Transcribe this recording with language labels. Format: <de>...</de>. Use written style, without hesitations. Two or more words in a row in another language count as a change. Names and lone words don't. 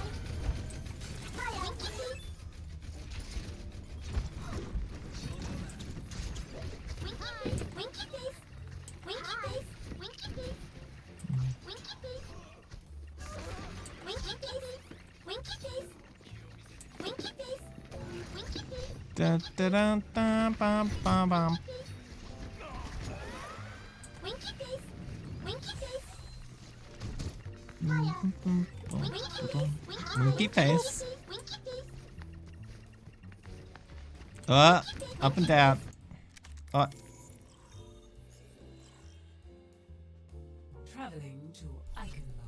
<en>Hi, Winky Face. Winky Face. Winky Face. Winky Face. Winky Face. Winky Face. Winky Face. Winky Face. Winky Face. Winky Face. Da, da, da, da, bam, bam, bam. Winky Face. Winky Face. Winky face. Winky Face. Up and down. Traveling to Eichenwald.</en>